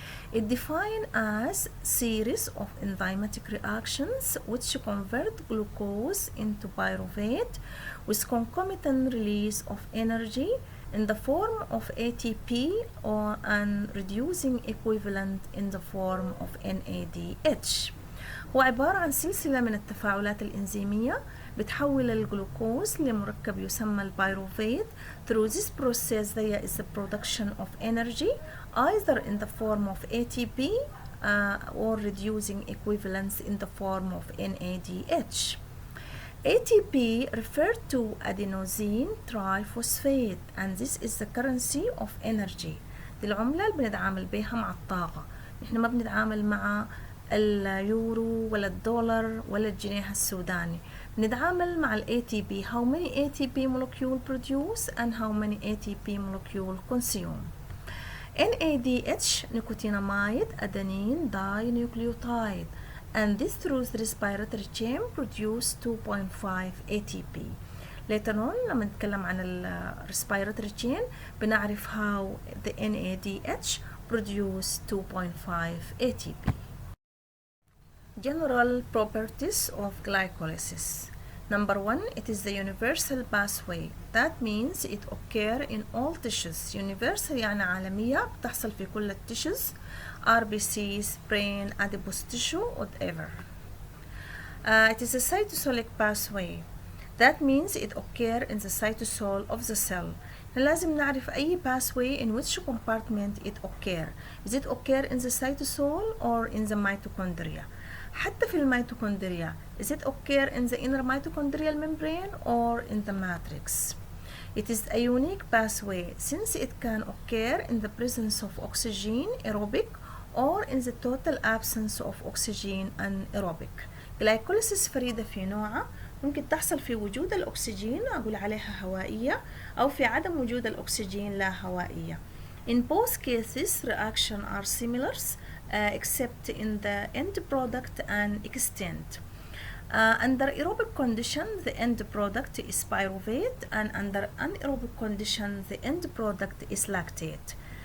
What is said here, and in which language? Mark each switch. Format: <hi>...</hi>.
<en>It defined as series of enzymatic reactions which convert glucose into pyruvate with concomitant release of energy in the form of ATP or an reducing equivalent in the form of NADH.</en> <ar>هو عبارة عن سلسلة من التفاعلات الإنزيمية بتحول الجلوكوز لمركب يسمى البيروفيت.</ar> <en>Through this process there is the production of energy either in the form of ATP or reducing equivalents in the form of NADH. ATP referred to adenosine triphosphate and this is the currency of energy.</en> <ar>دي العملة اللي بنتعامل بيها مع الطاقة. نحن ما بنتعامل مع اليورو ولا الدولار ولا الجنيه السوداني. بنتعامل مع ال ATP.</ar> <en>How many ATP molecule produce and how many ATP molecule consume. NADH nicotinamide adenine dinucleotide and this through the respiratory chain produce 2.5 ATP. Later on</en> <ar>لما نتكلم عن ال</ar> <en>respiratory chain</en> <ar>بنعرف</ar> <en>how the NADH produce 2.5 ATP. General properties of glycolysis. Number one, it is the universal pathway. That means it occurs in all tissues. Universal يعني عالمية بتحصل في كل التشوز. RBCs, brain, adipose tissue, whatever. It is a cytosolic pathway. That means it occurs in the cytosol of the cell.</en> <ar>لازم نعرف أي</ar> <en>pathway in which compartment it occurs. Is it occur in the cytosol or in the mitochondria?</en> <ar>حتى في الميتوكوندريا</ar> <en>is it occur in the inner mitochondrial membrane or in the matrix. It is a unique pathway since it can occur in the presence of oxygen aerobic or in the total absence of oxygen anaerobic.</en> <ar>Glycolysis فريدة في نوعها ممكن تحصل في وجود الأكسجين أقول عليها هوائية أو في عدم وجود الأكسجين لا هوائية.</ar> <en>In both cases reactions are similar except in the end product and extent. Under aerobic condition the end product is pyruvate and under anaerobic condition the end product is lactate.</en>